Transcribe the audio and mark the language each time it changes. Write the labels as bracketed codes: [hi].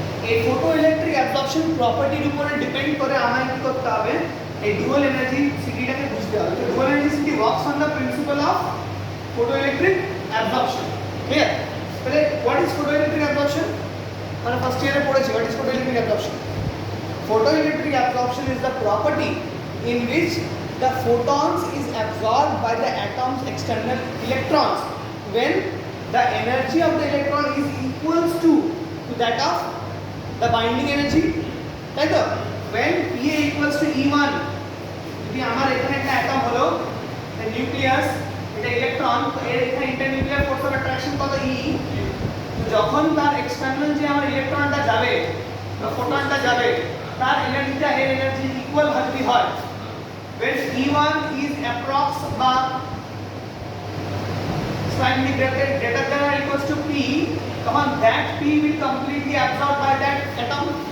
[bn] এই photo electric absorption প্রপার্টির উপরে ডিপেন্ড করে আমায় কি করতে হবে, এই ডুয়াল এনার্জি সিটিটাকে বুঝতে হবে। [en] তো dual energy city works on the principle of photoelectric absorption. Clear? তাহলে what is photoelectric absorption? [bn] আমরা ফার্স্ট ইয়ারে পড়েছি [en] What is photoelectric absorption. Photoelectric absorption is the property in which the photons is absorbed by the atom's external electrons when the energy of the electron is equals to that of the binding energy. Right? When Pa equals to E1, [bn] যদি আমার এখানে একটা atom হলো nucleus, এটা electron, তো এর এখানে ইন্টারনিউক্লিয়ার force of attraction কত E, যখন তার এক্সটার্নাল যে আমার ইলেকট্রনটা যাবে বা ফোটনটা যাবে তার এনার্জিটা এর এনার্জি ইকুয়াল যদি হয়, [en] when E1 is approx [bn] বা [en] slightly greater than or equals to P, [bn] তখন [en] that P will completely absorbed by that atom.